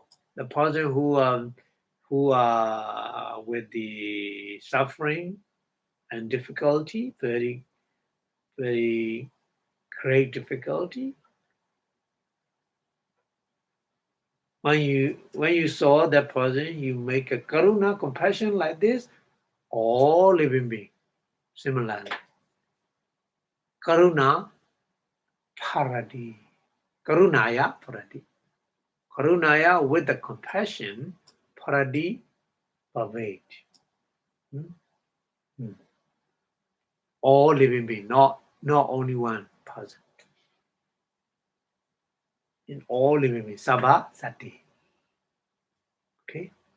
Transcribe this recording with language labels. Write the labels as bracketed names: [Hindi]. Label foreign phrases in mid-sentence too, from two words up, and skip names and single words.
[English] The person who are with the suffering and difficulty, very, very great difficulty. When you saw that person, you make a karuna, compassion like this, all living beings, similarly. [Pali] Karuna, paradi. Karunaya, paradi. [English] Karunaya with the compassion, paradi, pervade. All living beings, not only one person. In all living beings, [Pali] sabha sati. [English] Okay.